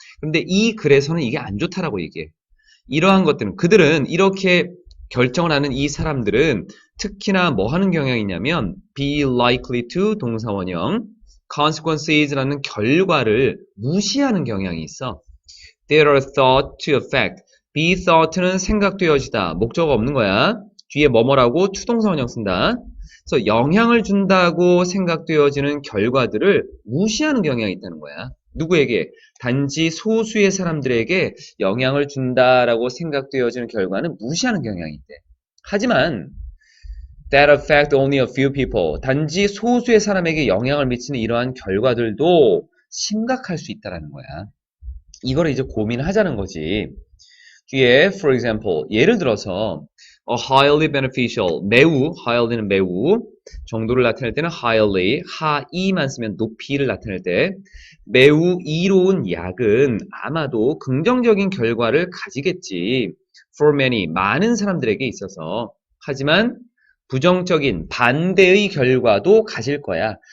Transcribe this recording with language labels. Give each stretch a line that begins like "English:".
Korean: 근데 이 글에서는 이게 안 좋다라고 얘기해. 이러한 것들은 그들은 이렇게 결정을 하는 이 사람들은 특히나 뭐 하는 경향이 있냐면
English: be likely to
Korean: 동사원형 consequences라는 결과를 무시하는 경향이 있어.
English: They are thought to affect.
Korean: be thought는 생각되어지다. 목적어 없는 거야. 뒤에 뭐뭐라고 투동사원형 쓴다. 그래서 영향을 준다고 생각되어지는 결과들을 무시하는 경향이 있다는 거야. 누구에게? 단지 소수의 사람들에게 영향을 준다라고 생각되어지는 결과는 무시하는 경향이 있대. 하지만
English: that affect only a few people.
Korean: 단지 소수의 사람에게 영향을 미치는 이러한 결과들도 심각할 수 있다라는 거야. 이거를 이제 고민하자는 거지. 뒤에
English: for example
Korean: 예를 들어서
English: highly beneficial
Korean: 매우 highly는 매우 정도를 나타낼 때는 highly high만 쓰면 높이를 나타낼 때 매우 이로운 약은 아마도 긍정적인 결과를 가지겠지
English: for many
Korean: 많은 사람들에게 있어서 하지만 부정적인 반대의 결과도 가질 거야.